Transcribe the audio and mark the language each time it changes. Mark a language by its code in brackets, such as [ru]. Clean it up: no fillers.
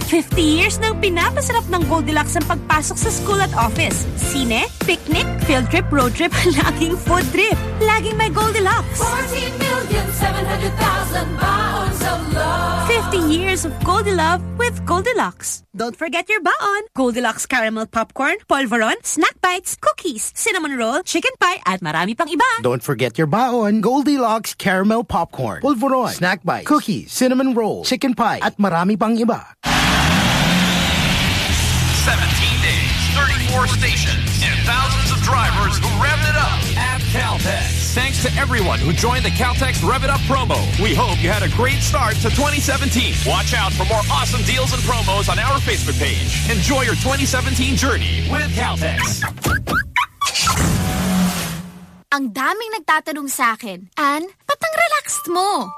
[tl] 50 years nang pinapasarap ng Goldilocks ang pagpasok sa school at office. Sine, picnic, field trip, road trip, laging food trip. Laging may Goldilocks. [en] 14,700,000 baons of love. 50 years of Goldilove with Goldilocks. Don't forget your baon. [tl] Goldilocks caramel popcorn, polvoron, snack bites, cookies, cinnamon roll, chicken pie, at marami pang iba. [en] Don't forget your baon. Goldilocks caramel popcorn, polvoron, snack bites, cookies, cinnamon roll, chicken pie, [tl] at marami pang iba. [en] 17 days, 34 stations, and thousands of drivers who revved it up at Caltex. Thanks to everyone who joined the Caltex Rev It Up promo. We hope you had a great start to 2017. Watch out for more awesome deals and promos on our Facebook page. Enjoy your 2017 journey with Caltex. [tl] Ang daming nagtatanong sa akin, Ann, patang relaxed mo?